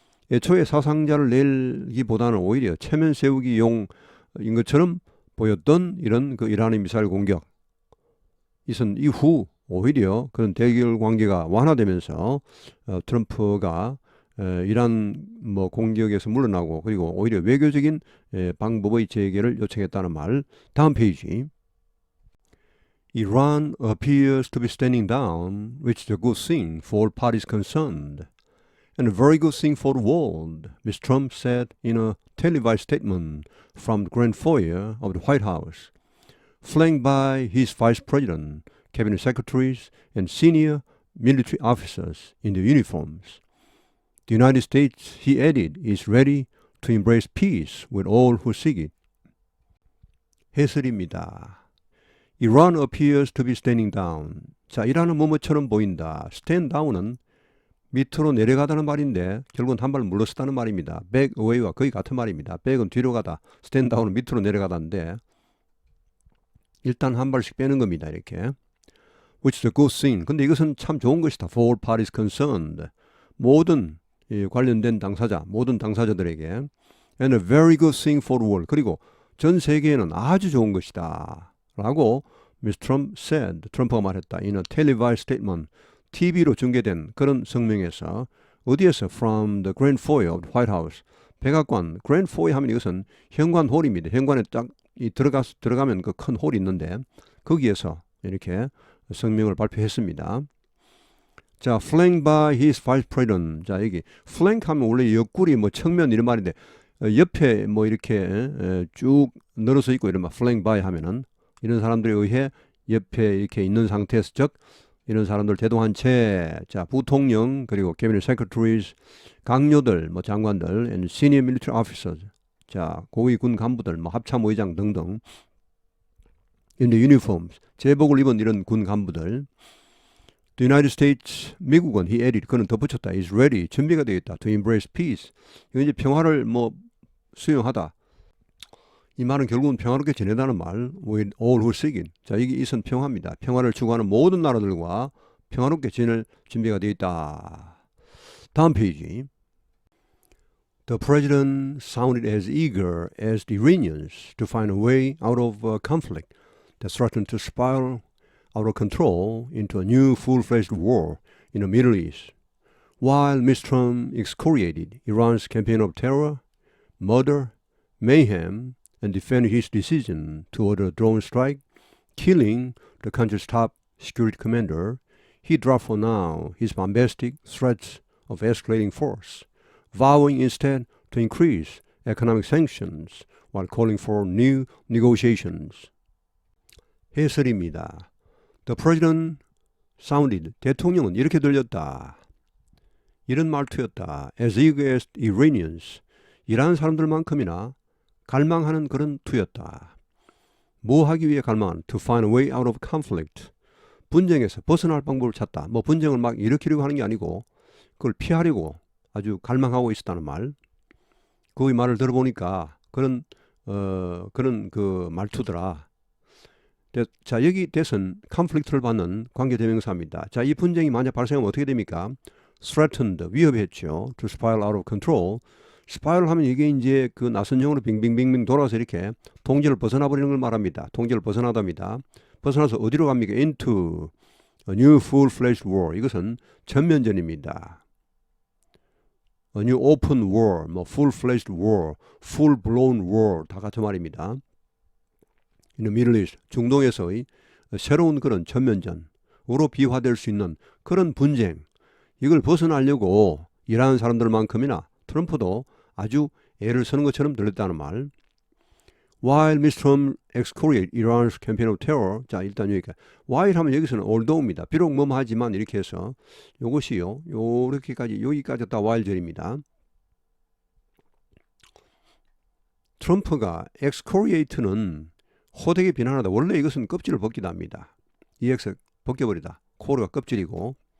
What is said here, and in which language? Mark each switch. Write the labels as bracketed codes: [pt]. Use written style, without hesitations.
[ko] 애초에 사상자를 내기보다는 오히려 체면 세우기 용인 것처럼 보였던 이런 그 이란의 미사일 공격. 이선 이후 오히려 그런 대결 관계가 완화되면서 트럼프가 이란 뭐 공격에서 물러나고 그리고 오히려 외교적인 방법의 재개를 요청했다는 말. 다음 페이지. [en] Iran appears to be standing down, which is a good thing for all parties concerned, and a very good thing for the world, Mr. Trump said in a televised statement from the Grand Foyer of the White House, flanked by his vice president, cabinet secretaries, and senior military officers in their uniforms. The United States, he added, is ready to embrace peace with all who seek it. [ko] 해설입니다. [en] Iran appears to be standing down. [ko] 자, 이란은 뭐뭐처럼 보인다. stand down은 밑으로 내려가다는 말인데 결국은 한 발 물러서다는 말입니다. back away와 거의 같은 말입니다. back은 뒤로 가다, stand down은 밑으로 내려가다인데 일단 한 발씩 빼는 겁니다. 이렇게. [en] Which is a good thing. [ko] 근데 이것은 참 좋은 것이다. [en] For all parties concerned. [ko] 모든 관련된 당사자, 모든 당사자들에게. [en] And a very good thing for the world. [ko] 그리고 전 세계에는 아주 좋은 것이다. 라고 Mr. [en] Trump said, [ko] 트럼프가 말했다. [en] In a televised statement, [ko] TV로 중계된 그런 성명에서 어디에서? [en] From the Grand Foyer of the White House. [ko] 백악관, Grand Foyer 하면 이것은 현관홀입니다. 현관에 딱 들어가면 그 큰 홀이 있는데 거기에서 이렇게 성명을 발표했습니다. [en] 자, flanked by his vice president. [ko] 자, 여기 flank 하면 원래 옆구리, 뭐 측면 이런 말인데 옆에 뭐 이렇게 쭉 늘어서 있고 이런 말, flanked by 하면은 이런 사람들에 의해 옆에 이렇게 있는 상태에서, 즉 이런 사람들 대동한 채, 자, 부통령 그리고 cabinet secretaries, 강요들, 뭐 장관들, [en] and senior military officers, [ko] 자, 고위 군 간부들, 뭐 합참의장 등등, [en] in the uniforms, [ko] 제복을 입은 이런 군 간부들. [en] The United States, [ko] 미국은, [en] he added, [ko] 그는 덧붙였다, [en] is ready, [ko] 준비가 되어 있다, [en] to embrace peace, [ko] 이거 이제 평화를 뭐 수용하다. 이 말은 결국은 평화롭게 지내다는 말, [en] with all who seek it. [ko] 자, 이게 이선 평화입니다. 평화를 추구하는 모든 나라들과 평화롭게 지낼 준비가 되어 있다. 다음 페이지. [en] The president sounded as eager as the Iranians to find a way out of a conflict that threatened to spiral out of control into a new full-fledged war in the Middle East. While Mr. Trump excoriated Iran's campaign of terror, murder, mayhem, and defended his decision to order a drone strike, killing the country's top security commander, he dropped for now his bombastic threats of escalating force, vowing instead to increase economic sanctions while calling for new negotiations. [ko] 해설입니다. [en] The president sounded, [ko] 대통령은 이렇게 들렸다. 이런 말투였다. [en] As eager as Iranians, [ko] 이란 사람들만큼이나 갈망하는 그런 투였다. 뭐 하기 위해 갈망한? [en] To find a way out of conflict. [ko] 분쟁에서 벗어날 방법을 찾다. 뭐 분쟁을 막 일으키려고 하는 게 아니고 그걸 피하려고 아주 갈망하고 있었다는 말. 그 말을 들어보니까 그런 그 말투더라. 자, 여기 대선 conflict를 받는 관계대명사입니다. 자, 이 분쟁이 만약 발생하면 어떻게 됩니까? threatened, 위협했죠. [en] to spiral out of control. [ko] 스파이럴 하면 이게 이제 그 나선형으로 빙빙빙빙 돌아서 이렇게 통제를 벗어나 버리는 걸 말합니다. 통제를 벗어나답니다. 벗어나서 어디로 갑니까? [en] into a new full-fledged war. [ko] 이것은 전면전입니다. [en] a new open war, 뭐 full-fledged war, full-blown war [ko] 다 같은 말입니다. [en] in the Middle East, [ko] 중동에서의 새로운 그런 전면전으로 비화될 수 있는 그런 분쟁. 이걸 벗어나려고 일하는 사람들만큼이나 트럼프도 아주 애를 쓰는 것처럼 들렸다는 말. [en] While Mr. Trump excoriated Iran's campaign of terror. [ko] 자, 일단 여기까지. While 하면 여기서는 although입니다. 비록 뭐하지만 이렇게 해서 요것이요. 요렇게까지 여기까지 다 while절입니다. 트럼프가 excoriate는 호되게 비난하다. 원래 이것은 껍질을 벗기다 합니다. EX 벗겨버리다. 코어가 껍질이고.